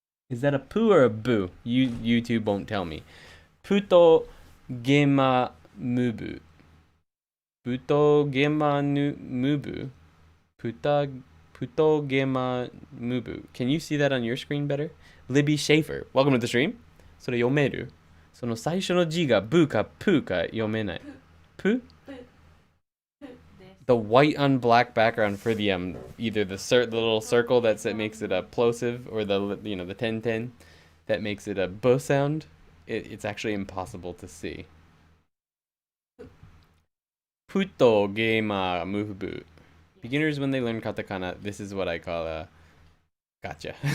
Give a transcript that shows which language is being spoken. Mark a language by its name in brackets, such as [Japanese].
[English] Is that a poo or a boo? YouTube won't tell me. Puto gema mubu. Puto gema mubu. Puto gema mubu. Can you see that on your screen better? Libby Schaefer. Welcome to the stream. [Japanese] それ読める? その最初の字がブかプか読めない. [English] Poo? The white on black background for the either the little circle that makes it a plosive or the the 10 that makes it a b sound. It's actually impossible to see. Puto gema mubu. Beginners when they learn katakana, this is what I call a gotcha.